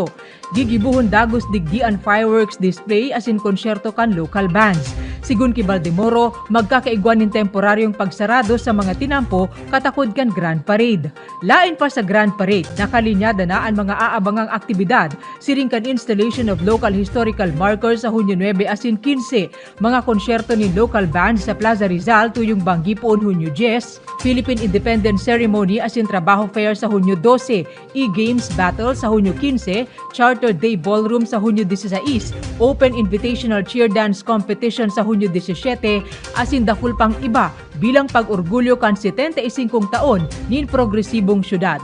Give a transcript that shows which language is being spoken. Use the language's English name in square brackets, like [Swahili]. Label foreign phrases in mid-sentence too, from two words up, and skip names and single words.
[Bikol] Gigibuhon dagos digdi ang [English] fireworks display [Bikol] asin konsyerto kan [English] local bands. [Bikol] Sigun kay Valdemoro, magkakaigwan ng temporaryong pagsarado sa mga tinampo katakod kan Grand Parade. Lain pa sa Grand Parade, nakalinyada na ang mga aabangang aktibidad, siring kan [English] installation of local historical markers [Bikol] sa Hunyo 9 asin 15, mga konsyerto ni [English] local bands [Bikol] sa Plaza Rizal tuyong Banggi poon Hunyo 10, Philippine Independence Ceremony asin trabaho fair sa Hunyo 12, e-games battle sa Hunyo 15, Charter Day Ballroom sa Hunyo 16, Open Invitational Cheer Dance Competition sa Hunyo 17, asin dakul pang iba bilang pag-orgulyo kan 75 taon nin progresibong syudad.